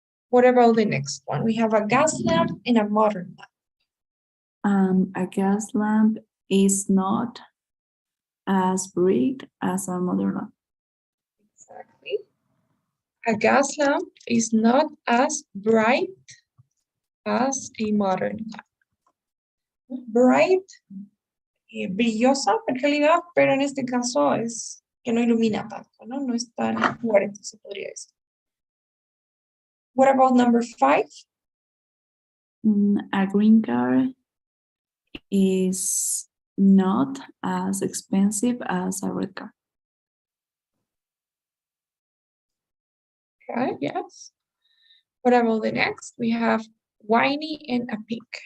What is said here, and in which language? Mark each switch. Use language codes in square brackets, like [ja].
[en] What about the next one? We have a gas lamp and a modern lamp. A gas lamp is not as bright as a modern lamp. Exactly. A gas lamp is not as bright as a modern lamp. [es] Bright, brillosa en realidad, pero en este caso es que no ilumina tanto, ¿no? No es tan fuerte, se podría decir. [en] What about number 5? A green car is not as expensive as a red car. Okay, yes. What about the next? We have whiny and a pig.